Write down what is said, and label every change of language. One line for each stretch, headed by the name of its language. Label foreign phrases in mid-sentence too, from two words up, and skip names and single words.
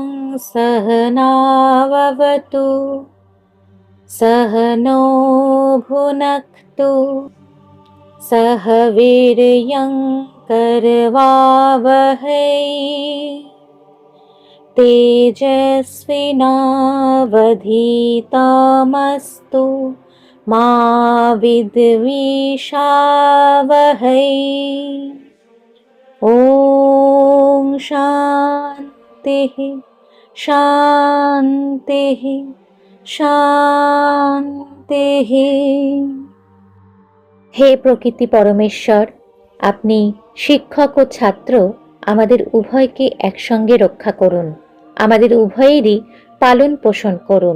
Sanskrit: सहनाववतु सहनो भुनक्तु सह वीर्यं करवावहै तेजस्विनावधीतमस्तु मा विद्विषावहै। ॐ शान्तिः शान्तिः শান্তিঃ।
Bangla: হে প্রকৃতি পরমেশ্বর, আপনি শিক্ষক ও ছাত্র আমাদের উভয়কে একসঙ্গে রক্ষা করুন, আমাদের উভয়েরই পালন পোষণ করুন।